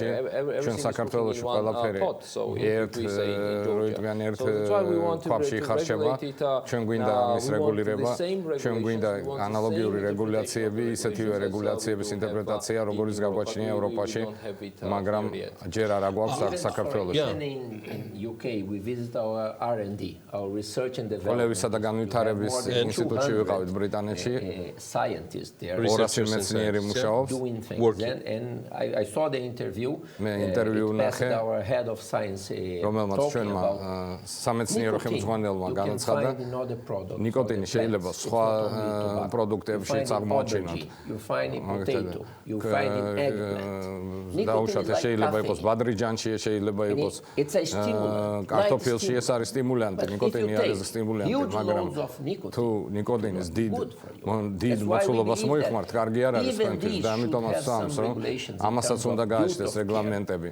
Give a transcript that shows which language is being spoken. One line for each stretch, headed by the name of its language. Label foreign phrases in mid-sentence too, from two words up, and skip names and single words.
Georgian: ჩვენ საქართველოში ყველაფერი ერთ ქვაბში იხარშება. ჩვენ გვინდა ამის რეგულირება, ჩვენ გვინდა ანალოგიური რეგულაციები, ისეთივე რეგულაციების ინტერპრეტაცია, როგორიც გაგვაჩნია ევროპაში, მაგრამ ჯერ არ აგვაქვს საქართველოში.
English: In UK we visit our R&D, our research and development.
Georgian: კვლევისა და განვითარების ინსტიტუტში ვიყავით ბრიტანეთში. 200 მეცნიერი მუშაობს.
English: I saw the interview.
Georgian: მე ინტერვიუ ნახე.
English: Our head of science
Georgian: რომელმაც ჩვენმა სამეცნიერო ხელმძღვანელმა განაცხადა ნიკოტინი შეიძლება სხვა პროდუქტებშიც აღმოაჩინოთ. დაუშვათ შეიძლება იყოს ბადრიჯანში, შეიძლება იყოს კარტოფილში, ეს არის სტიმულანტი, ნიკოტინი არის სტიმულანტი, მაგრამ თუ ნიკოტინის დიდ მოცულობას მოიხმართ, კარგი არ არის თქვენთვის და ამიტომაც ვსვამს, რომ ამასაც უნდა გააჩნდეს რეგლამენტები.